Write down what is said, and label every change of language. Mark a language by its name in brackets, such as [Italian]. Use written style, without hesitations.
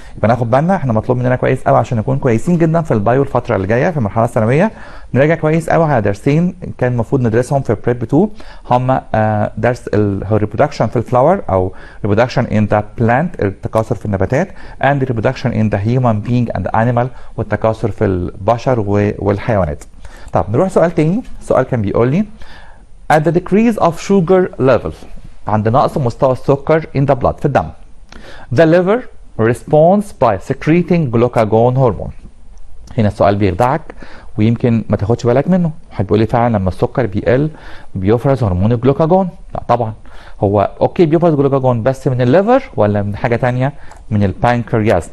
[Arabic] يبقى ناخد بالنا، احنا مطلوب مننا كويس قوي عشان نكون كويسين جدا في البايو الفتره اللي جايه في المرحله الثانويه، نراجع كويس قوي على درسين كان المفروض ندرسهم في بريب 2، هما درس الريبرودكشن في الفلاور او [English] reproduction in the plant, [Arabic] التكاثر في النباتات، [English] and reproduction in the human being and animal, [Arabic] والتكاثر في البشر والحيوانات. طب نروح سؤال تاني. السؤال كان بيقول لي [English] at the decrease of sugar level، [Arabic] عند نقص مستوى السكر [English] in the blood [Arabic] في الدم، [English] the liver responds by secreting glucagon hormone. [Arabic] هنا السؤال بيخدعك ويمكن ما تاخدش بالك منه، واحد بيقول لي فعلا لما السكر بيقل بيفرز هرمون الجلوكاجون؟ لا طبعا، هو اوكي بيفرز جلوكاجون بس من الليفر ولا من حاجه ثانيه؟ من البانكرياس.